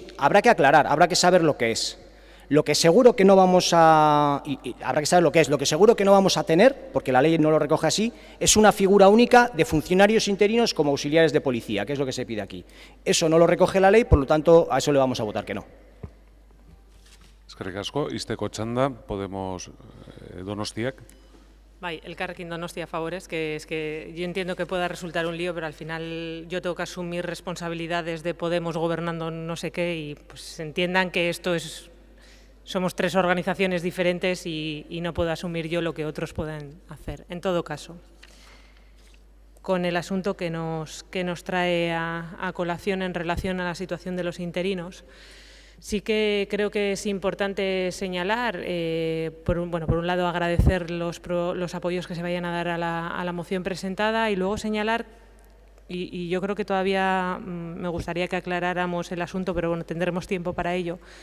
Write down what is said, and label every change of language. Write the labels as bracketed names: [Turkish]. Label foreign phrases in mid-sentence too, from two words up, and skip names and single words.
[Spanish] Habrá que aclarar, habrá que saber lo que es. Lo que seguro que no vamos a... habrá que saber lo que es. Lo que seguro que no vamos a tener, porque la ley no lo recoge así, es una figura única de funcionarios interinos como auxiliares de policía, que es lo que se pide aquí. Eso no lo recoge la ley, por lo tanto, a eso le vamos a votar que no. [Basque] Eskerrik asko, izteko txanda, Podemos Donostiak. [Spanish] Elkarrekin Donostia a favores, que es que yo entiendo que pueda resultar un lío, pero al final yo tengo que asumir responsabilidades de Podemos gobernando no sé qué y pues entiendan que esto es... Somos 3 organizaciones diferentes y no puedo asumir yo lo que otros puedan hacer. En todo caso, con el asunto que nos trae a colación en relación a la situación de los interinos, sí que creo que es importante señalar, por un lado agradecer los apoyos que se vayan a dar a la moción presentada y luego señalar, y yo creo que todavía me gustaría que aclaráramos el asunto, pero bueno, tendremos tiempo para ello.